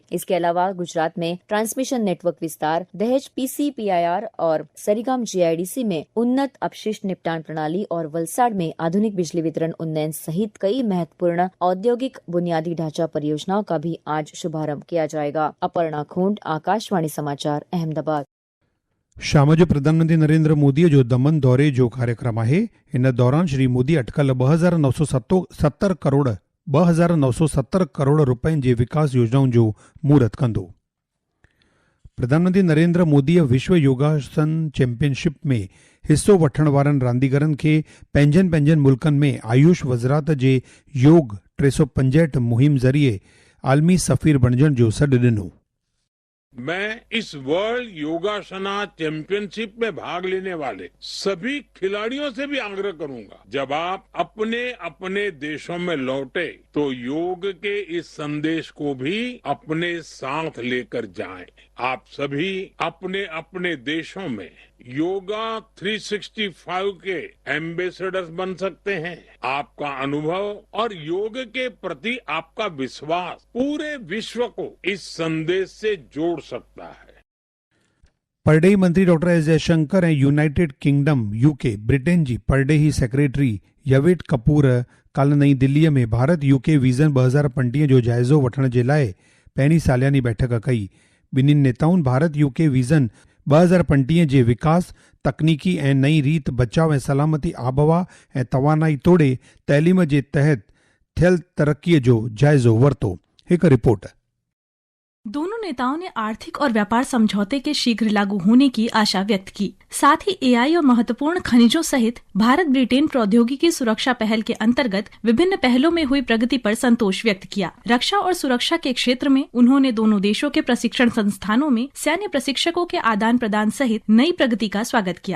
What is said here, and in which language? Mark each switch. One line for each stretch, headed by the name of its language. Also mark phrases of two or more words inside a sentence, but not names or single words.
Hindi: इसके अलावा गुजरात में ट्रांसमिशन नेटवर्क विस्तार, दहेज PCPIR और सरीगाम GIDC में उन्नत अपशिष्ट निपटान प्रणाली और वलसाड़ में आधुनिक बिजली वितरण उन्नयन सहित कई महत्वपूर्ण औद्योगिक बुनियादी ढांचा परियोजनाओं का भी आज शुभारंभ किया जाएगा। अपर्णा खूंट, आकाशवाणी समाचार, अहमदाबाद।
Sindhi: शाम जो प्रधानमंत्री नरेंद्र मोदी जो दमन दौरे जो कार्यक्रम आहे। इन दौरान श्री मोदी अटकल 2,970 करोड़ रुपयनि जे विकास योजनाउनि जो महूरत कंदो। प्रधानमंत्री नरेंद्र मोदीअ विश्व योगासन चैंपियनशिप में हिस्सो वठण वारनि रांदीगरनि खे पंहिंजनि मुल्कनि में आयुष वज़रात जे योग 365 मुहिम ज़रिए आलमी सफ़ीर बणजण जो सॾु ॾिनो।
Hindi: मैं इस वर्ल्ड योगासना चैंपियनशिप में भाग लेने वाले सभी खिलाड़ियों से भी आग्रह करूंगा, जब आप अपने अपने देशों में लौटे तो योग के इस संदेश को भी अपने साथ लेकर जाएं। आप सभी अपने अपने देशों में योगा 365 के एम्बेसडर्स बन सकते हैं। आपका अनुभव और योग के प्रति आपका विश्वास पूरे विश्व को इस संदेश से जोड़ सकता है।
Sindhi: परडेही मंत्री डॉक्टर एस जयशंकर ऐं यूनाइटेड किंगडम UK ब्रिटेन जी परडेही सेक्रेटरी यवेट कपूर काल्ह नईं दिल्लीअ में भारत यूके विज़न 2025 जो जाइज़ो वठण जे लाइ पहिरीं सालियानी बैठक कई। ॿिन्हिनि नेताउनि भारत यूके विज़न 2025 जे विकास, तकनीकी ऐं नई रीत, बचाव ऐं सलामती, आबहवा ऐं तवानाई तोड़े तइलीम जे तहत थियल तरक़ीअ जो जाइज़ो वरितो। हिकु रिपोर्ट।
Hindi: दोनों नेताओं ने आर्थिक और व्यापार समझौते के शीघ्र लागू होने की आशा व्यक्त की। साथ ही AI और महत्वपूर्ण खनिजों सहित भारत ब्रिटेन प्रौद्योगिकी सुरक्षा पहल के अंतर्गत विभिन्न पहलों में हुई प्रगति पर संतोष व्यक्त किया। रक्षा और सुरक्षा के क्षेत्र में उन्होंने दोनों देशों के प्रशिक्षण संस्थानों में सैन्य प्रशिक्षकों के आदान प्रदान सहित नई प्रगति का स्वागत किया।